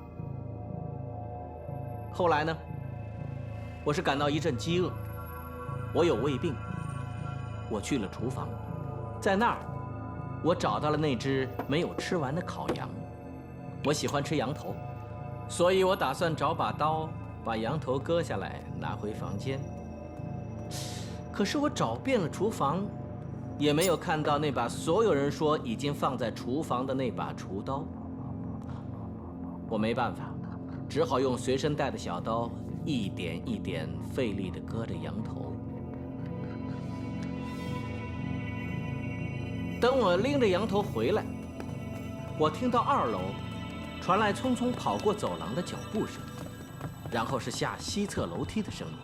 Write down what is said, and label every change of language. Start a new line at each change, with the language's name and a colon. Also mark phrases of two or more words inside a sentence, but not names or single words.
Chinese: 后来呢，我是感到一阵饥餓，我有胃病，我去了廚房，在那兒我找到了那只沒有吃完的烤羊。我喜歡吃羊頭，所以我打算找把刀把羊頭割下來拿回房間。可是我找遍了廚房，也沒有看到那把所有人說已經放在廚房的那把廚刀。我沒辦法，只好用隨身帶的小刀一點一點費力地割着羊頭。等我拎着羊頭回來，我聽到2樓傳來匆匆跑過走廊的腳步聲，然後是下西側樓梯的聲音。